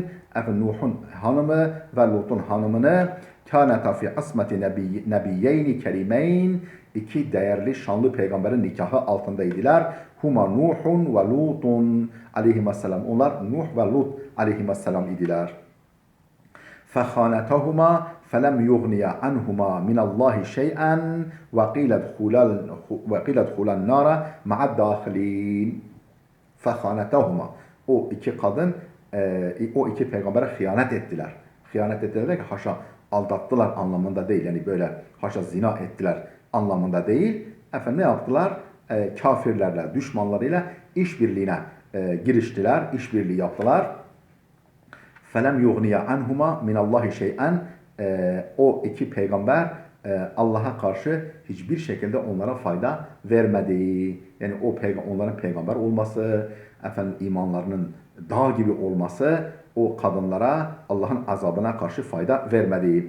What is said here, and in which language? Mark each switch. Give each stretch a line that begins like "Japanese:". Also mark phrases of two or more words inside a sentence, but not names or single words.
Turkish: Nuh'un hanımı ve Lut'un hanımını
Arabic: كانتا في عصمة نبيين كريمين.
Turkish: İki değerli şanlı peygamberin nikahı altındaydılar. Huma Nuhun ve Lutun aleyhisselam. Onlar Nuh ve Lut aleyhisselam idiler.
Arabic: فَخَانَتَهُمَا فَلَمْ يُغْنِيَ عَنْهُمَا مِنَ اللّٰهِ شَيْئًا وَقِيلَ ادْخُلَا النَّارَ مَعَ الدَّاخِلِينَ. فَخَانَتَهُمَا.
Turkish: O iki kadın, o iki peygambere hıyanet ettiler. Hıyanet ettiler ki haşa aldattılar anlamında değil. Yani böyle haşa zina ettiler anlamında değil. Ne yaptılar? Kafirlerle, düşmanlarıyla işbirliğine giriştiler, işbirliği yaptılar.
Arabic: فَلَمْ يُغْنِيَ عَنْهُمَا مِنَ اللّٰهِ شَيْئًا.
Turkish: O iki peygamber Allah'a karşı hiçbir şekilde onlara fayda vermedi. Yani onların peygamber olması, imanlarının dağ gibi olması o kadınlara Allah'ın azabına karşı fayda vermedi.